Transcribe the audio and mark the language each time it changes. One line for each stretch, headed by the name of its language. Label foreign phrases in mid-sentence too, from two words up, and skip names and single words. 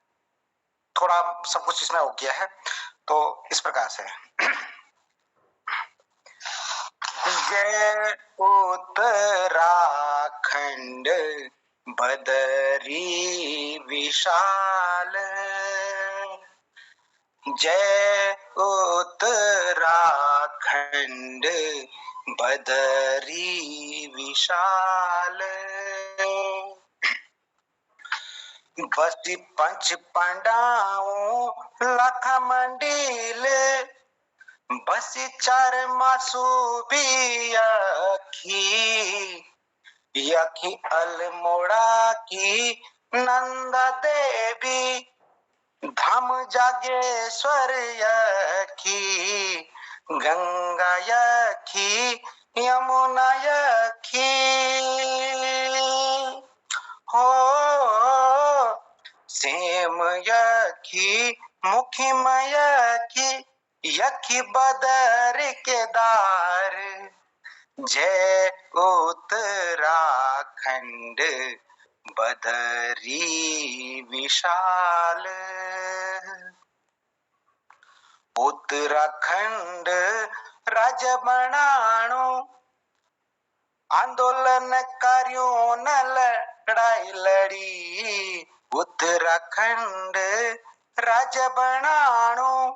Hindi: थोड़ा सब कुछ इसमें हो गया है, तो इस प्रकार से जय उत्तराखंड बदरी विशाल, जय
Garhwali: उत्तराखंड बदरी विशाल, बसी पंच पांडाओं लख मंडिल, बसी चार मासूबी यखी अल्मोड़ा की नंदा देवी, धाम जागेश्वर यखी, गंगा यखी, यमुना यखी, हो सेम यखी, मुखिम यखी, यखी बदर केदार, जय उत्तराखंड बदरी विशाल। उत्तराखंड राज्य बनाणो आंदोलनकारियों न लड़ाई लड़ी, उत्तराखंड राज्य बनाणो